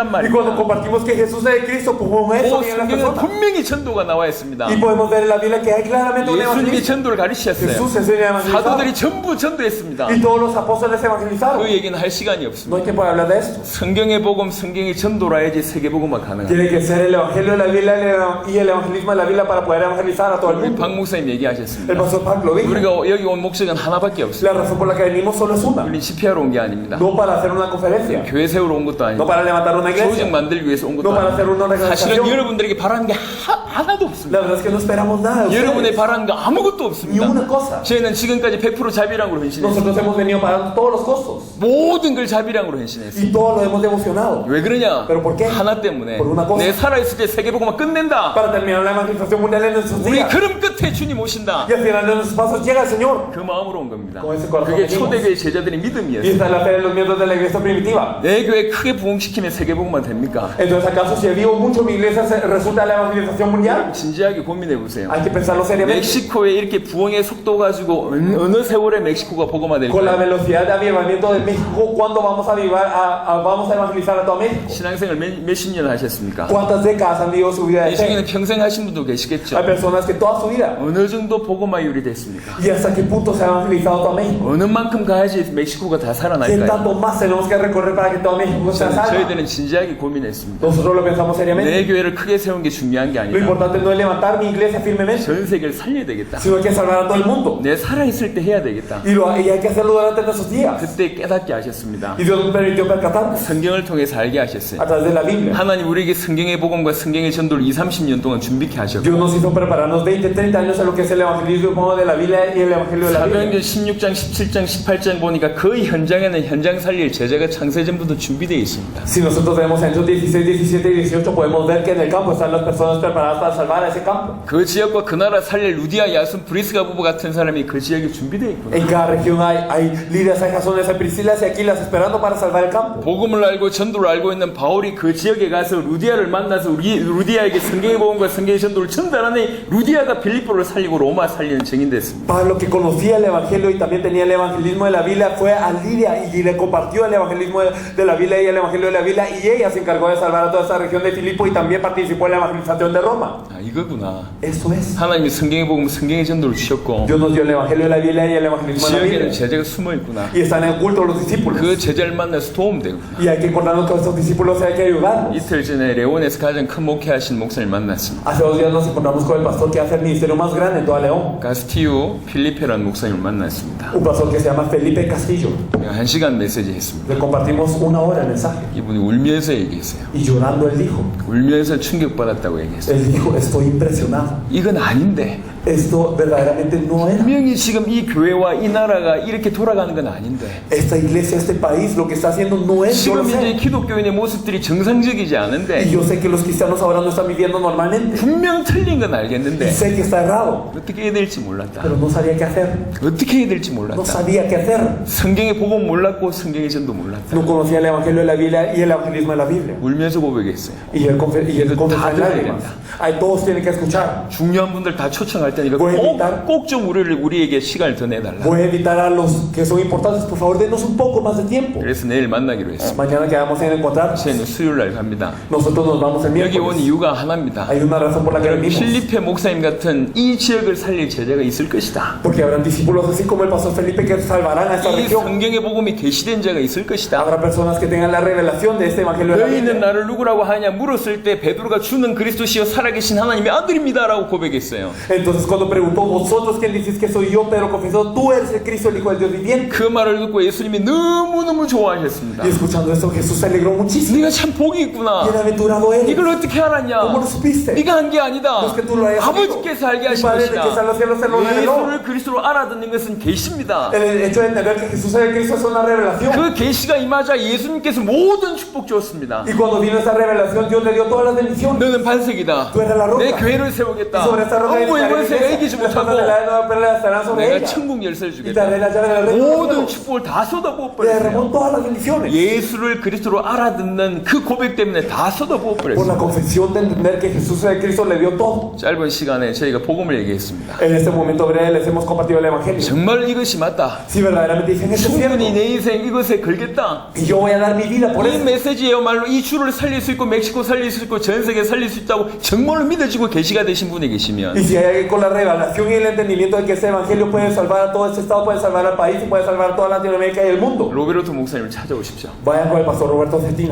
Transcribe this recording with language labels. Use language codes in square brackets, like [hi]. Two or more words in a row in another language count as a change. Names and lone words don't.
[es] Y cuando [ko] 말입니다. [es] compartimos que Jesús es de Cristo, pues con eso [ko] 오, [es] vienen las [ko] 성경에 [es] personas. [ko] 분명히 전도가 나와 있습니다. [es] Y podemos ver en la Biblia que hay claramente un [ko] 예수님이 [es] evangelismo. [ko] 전도를 가르치셨어요. [es] Jesús enseña a evangelizar. [ko] 사도들이 전부 전도했습니다. [es] Y todos los apóstoles evangelizaron. [ko] 그 얘기는 할 시간이 [es] No [ko] 없습니다. [es] hay tiempo de hablar de esto. [ko] 성경의 복음, 성경의 전도라 해야지 세계복음화 가능합니다. [es] Tiene que ser el evangelio de la Biblia y el evangelismo de la Biblia para poder evangelizar a todo el [ko] 우리 [es] mundo. [ko] 박 목사님 [es] El [ko] 얘기하셨습니다. [es] pastor Pablo lo dijo. [ko] 우리가 여기 온 목적은 하나밖에 없어요. [es] La razón por la que venimos solo es una. [ko] 우리 집회하러 온 게 아닙니다. [es] No para hacer una conferencia. [ko] 교회 세우러 온 것도 [es] No [ko] 아니고 [es] para levantar una [ko] 조직 [es] iglesia. [ko] 만들기 위해서 온 것도 [es] No para hacer una [ko] 아니고 사실은 [es] organización. [ko] 여러분들에게 바라는 게 하나도 없습니다. [es] La verdad es que no esperamos nada de [ko] 여러분의 [es] ustedes. [ko] 바라는 거 아무것도 [es] Ni una [ko] 없습니다. [es] cosa. [ko] 저희는 지금까지 100% 자비량으로 헌신했어요. [es] Nosotros hemos venido pagando todos los costos. [ko] 모든 걸 자비량으로 헌신했어요. [es] Y todo lo hemos devocionado. [ko] 왜 그러냐? [es] Pero ¿por qué? [ko] 하나 때문에 [es] Por una cosa. [ko] 내 살아있을 때 세계복음화 끝낸다. [es] Para terminar la evangelización mundial en nuestros [ko] 우리 [es] días. [ko] 걸음 끝에 주님 오신다. [es] Y al final de nuestros pasos llega el Señor. [ko] 그 마음으로 온 겁니다. [es] Con ese corazón [ko] 그게 [es] venimos. [ko] 초대교회 제자들의 [es] Y [ko] 믿음이었어요. [es] esta es la fe de los miembros de la iglesia primitiva. [ko] 내 교회 크게 부흥시키면 세계복음화 됩니까? [es] Entonces, ¿acaso si vivo mucho mi iglesia resulta la evangelización mundial? [ko] 진지하게 고민해 보세요. [es] Hay que pensarlo seriamente. [ko] 멕시코에 이렇게 부흥의 속도 가지고 어느 세월에 멕시코가 복음화 [es] Con la [ko] 될까요? [es] velocidad de avivamiento de México, ¿cuándo vamos a vamos a evangelizar a todo México? [ko] 신앙생활 몇십 년 하셨습니까? [es] ¿Cuántas décadas han vivido su vida de [ko] 이 [es] fe? [ko] 중에는 평생 하신 분도 계시겠죠. [es] Hay personas que toda su vida. [ko] 어느 정도 복음화율이 됐습니까? [es] ¿Y hasta qué punto se ha evangelizado todo México? [ko] 어느 만큼 가야지 멕시코가 다 [es] ¿Qué [ko] 살아날까요? [es] tanto más tenemos que recorrer para que todo México sea salvo? [ko] 저희들은 진지하게 고민했습니다. [es] Nosotros lo pensamos seriamente. [ko] 내 교회를 크게 세운 게 중요한 게 [es] Lo [ko] 아니라 [es] importante no es levantar mi iglesia firmemente, [ko] 전 세계를 살려야 되겠다. [es] sino hay que salvar a todo el mundo. [ko] 내 살아있을 때 해야 되겠다. [es] Y hay que hacerlo durante nuestros días. [ko] 그때 깨닫게 하셨습니다. [es] Y Dios nos permitió percatarnos [ko] 성경을 통해서 알게 하셨어요. [es] a través de la Biblia. [ko] 하나님 우리에게 성경의 복음과 성경의 전도를 20-30년 동안 준비케 하셨고 [es] Dios nos hizo prepararnos 20, 30 años a lo que es el evangelismo de la Biblia y el evangelio de la Biblia. [ko] 사도행전 16장, 17장, 18장 보니까 그 현장에는 현장 살릴 제자가 창세전부터 준비되어 있습니다. [es] Si nosotros vemos en Hechos 16, 17 y 18 podemos ver que en el campo están las personas preparadas para salvar a ese campo. [ko] 그 지역과 그 나라 살릴 루디아, 야순, 브리스가 부부 같은 사람이 그 지역에 준비되어 있구나. [es] En cada región hay Lidias, hay Jasones, hay Priscilas y Aquilas esperando para salvar el campo. [ko] 복음을 알고 전도를 알고 있는 바울이 그 지역에 가서 루디아를 만나서 루디아에게 성경의 복음과 성경의 전도를 전달하니 루디아가 빌립보를 살리고 로마 살리는 증인 됐습니다. [es] Pablo, que conocía el evangelio y también tenía el evangelismo de la Biblia, fue a Lidia y le compartió el evangelismo de la Biblia y el evangelio de la Biblia, y ella se encargó de salvar a toda esa región de Filipo y también participó en la evangelización de Roma. [ko] 아, 이거구나. [es] Eso es. [ko] 하나님이 성경의 복음, 성경의 전도를 주셨고 [es] Dios nos dio el evangelio de la Biblia y el evangelismo de la [ko] 지역에는 [es] Biblia. [ko] 제자가 숨어 있구나. [es] Y están en culto los discípulos. [ko] 그 제자를 만나서 도움되구나. [es] Y hay que encontrarnos con esos discípulos y hay que ayudarlos. [ko] 이틀 전에 레온에서 가장 큰 목회하신 목사님 만났습니다. [es] Hace 2 días nos encontramos con el pastor que hace el ministerio más grande en toda León. [ko] 가스티우 필리페라는 목사님을 만났습니다. [es] Un pastor que se llama Felipe Castillo. [ko] 1시간 메시지 했습니다. [es] Le compartimos 1 hora el mensaje. [ko] 이분이 울면서 얘기했어요. [es] Y llorando él dijo, [ko] 울면서 충격받았다고 얘기했어요. [es] estoy impresionado. [ko] 이건 아닌데 [es] Esto verdaderamente no era. [ko] 분명히 지금 이 교회와 이 나라가 이렇게 돌아가는 건 아닌데 [es] Esta iglesia, este país, lo que está haciendo no es. Yo lo [ko] 지금 이제 [es] sé. [ko] 기독교인의 모습들이 정상적이지 [es] Y [ko] 않은데 [es] yo sé que los cristianos ahora no están viviendo normalmente. [ko] 분명 틀린 건 [es] Y [ko] 알겠는데 [es] sé que está errado. [ko] 어떻게 해야 될지 몰랐다. [es] Pero no sabía qué hacer. [ko] 어떻게 해야 될지 [es] No [ko] 몰랐다. [es] sabía qué hacer. [ko] 성경의 복음 몰랐고 성경의 전도 몰랐다. [es] No conocía el evangelio de la Biblia y el evangelismo de la Biblia. [ko] 울면서 고백했어요. [es] Y él confesó en lágrimas. [ko] 된다. [es] Ahí todos tienen que escuchar. [ko] 중요한 분들 다 초청할 테니까 [es] Voy a invitar- [ko] 꼭 좀 우리에게 시간을 더 내달라. [es] Voy a invitar a los que son importantes, por favor, denos un poco más de tiempo. [ko] 그래서 내일 만나기로 했습니다. [es] Mañana quedamos en encontrar. [ko] 저희는 수요일 날 갑니다. [es] Nosotros nos vamos el [ko] 여기 온 [es] miércoles. [ko] 이유가 하나입니다. [es] Hay una razón por la que venimos. [ko] 필리페 목사님 같은 이 지역을 살릴 제자가 있을 것이다. [es] Porque habrán discípulos así como el pastor Felipe que salvarán a esta [ko] 이 [es] región. [ko] 성경의 복음이 계시된 자가 있을 것이다. [es] Habrá personas que tengan la revelación de este evangelio de la [ko] 너희는 [es] Biblia. [ko] 나를 누구라고 하냐 물었을 때 베드로가 주는 그리스도시여 살아계신 하나님의 아들입니다라고 고백했어요. [es] Entonces cuando preguntó, vosotros quién decís que soy yo, Pedro confesó, tú eres el Cristo, el Hijo del Dios viviente. [ko] 그 말을 듣고 예수님이 너무너무 좋아하셨습니다. [es] Y escuchando esto, Jesús se alegró muchísimo. [ko] 네가 참 복이 있구나. [es] Bienaventurado eres. [ko] 이걸 어떻게 알았냐? [es] ¿Cómo lo supiste? [ko] 네가 한 게 아니다. [es] No es que tú lo hayas [ko] 아버지께서 알게 [es] Mi [ko] 하신 [es] Padre que está en [ko] 것이다. [es] los cielos se lo reveló. [ko] 예수를 그리스도로 알아듣는 것은 계시입니다. [es] El hecho de entender que Jesús es el Cristo es una revelación. [ko] 그 계시가 임하자 예수님께서 모든 축복 주었습니다. [es] Y cuando vino esa revelación, Dios le dio todas las bendiciones. [ko] 너는 반석이다. [es] Tú eres la roca. [ko] 내 교회를 세우겠다. [es] Y sobre esta roca [ko] 어머의 [es] edificaré mi [ko] 권세가 [es] iglesia. [ko] 이기지 [es] Las [ko] 못하고 [es] cosas de la nueva perla estarán sobre [ko] 내가 [es] ella. [ko] 천국 열쇠를 [es] Y daré [ko] 주겠다. [es] la llave del reino de los [ko] 모든 [es] cielos. [ko] 축복을 다 쏟아부어 [es] Le [ko] 버렸어요. [es] derramó todas las bendiciones. [ko] 예수를 그리스도로 알아듣는 그 고백 때문에 다 쏟아부어 [es] Por la [ko] 버렸어요. [es] confesión de entender que Jesús es el Cristo, le dio todo. [ko] 짧은 시간에 저희가 복음을 얘기했습니다. [es] En este momento breve les hemos compartido el evangelio. [ko] 정말 이것이 맞다. [es] Si verdaderamente dicen esto es cierto, [ko] 충분히 내 인생 이것에 걸겠다. [es] y yo voy a dar mi vida por [ko] 이 [es] eso. [ko] 메시지야말로 이 주를 살릴 수 있고 멕시코 살릴 수 있고 전 세계 살릴 수 있다고 정말로 믿어지고 계시가 되신 분이 계시면 [es] Y si hay alguien con la revelación y el entendimiento de que este evangelio puede salvar a todo este estado, puede salvar al país y puede salvar a toda Latinoamérica y el mundo, [ko] 로베르토 목사님을 찾아오십시오. [es] vayan con el pastor Roberto Cetina.